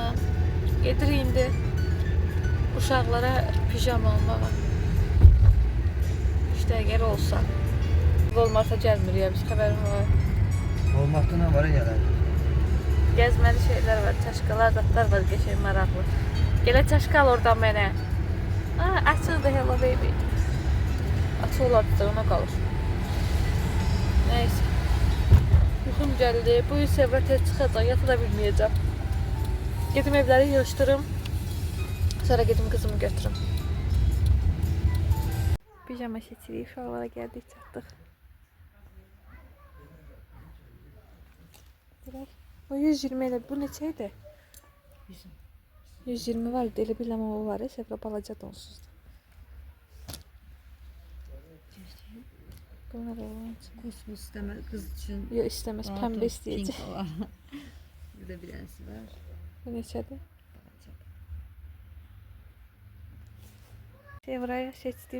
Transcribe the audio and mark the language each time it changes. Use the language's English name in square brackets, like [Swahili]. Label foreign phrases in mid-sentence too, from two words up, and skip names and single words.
[Azerbaijani] Gedirik indi uşaqlara pijama almağa. İşte əgər olsa. Olmasa gəlmirik ya, biz xəbərim var. [Turkish] Olmakta ne var ya? [Azerbaijani] Gəzməli şeylər var, çaşqalar, zatlar var, qəşəng maraqlı. Elə çaşqal oradan mənə. Açıldı [English] hello baby. [Azerbaijani] Açılırdı da ona qalır. Neyse. Yuxum gəldi. Bu gün Sevra tez çıxacaq. Yata da bilməyəcəm. Gedim evləri yığışdırım. Sonra gedim [Turkish] kızımı götürüm. [Azerbaijani] Pijama seçirik. Şalvara gəldik, çatdıq. O 120 elə bu neçə idi? 120 var idi. Elə biləm o var. Sevra balaca donsuzdur. [Turkish] Bunlar olan için. Kosmos isteme kız için. Yok istemez. Pembe isteyecek. Pink var. Bir de bilensi var. [Azerbaijani] Bu neçədir? [Turkish] Sevra'ya seçtim.